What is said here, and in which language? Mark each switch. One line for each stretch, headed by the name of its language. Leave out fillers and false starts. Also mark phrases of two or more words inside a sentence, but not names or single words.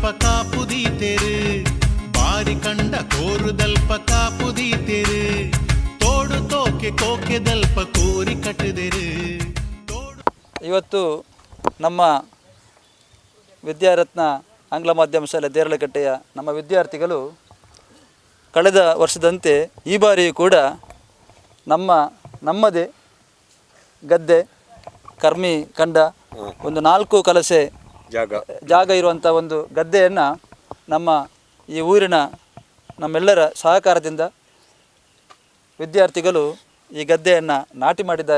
Tulu: ಕಾಪುದೀತೆರು ಬಾರಿ ಕಂಡ ಕೋರುದಲ್ಪ ಕಾಪುದೀತೆರು ತೋಡು ತೋಕೆ ಕೋಕೆದಲ್ಪ ಕೋರಿ ಕಟ್ಟದಿರು.
Kannada: ಇವತ್ತು ನಮ್ಮ ವಿದ್ಯಾರತ್ನ ಆಂಗ್ಲ ಮಾಧ್ಯಮ ಶಾಲೆ ದೇರಳಕಟ್ಟೆಯ ನಮ್ಮ ವಿದ್ಯಾರ್ಥಿಗಳು ಕಳೆದ ವರ್ಷದಂತೆ ಈ ಬಾರಿಯೂ ಕೂಡ ನಮ್ಮದೇ ಗದ್ದೆ ಕರ್ಮಿ ಕಂಡ ಒಂದು 4 ಕಲಸೆ ಜಾಗ ಇರುವಂಥ ಒಂದು ಗದ್ದೆಯನ್ನು ನಮ್ಮ ಈ ಊರಿನ ನಮ್ಮೆಲ್ಲರ ಸಹಕಾರದಿಂದ ವಿದ್ಯಾರ್ಥಿಗಳು ಈ ಗದ್ದೆಯನ್ನು ನಾಟಿ ಮಾಡಿದ್ದಾರೆ.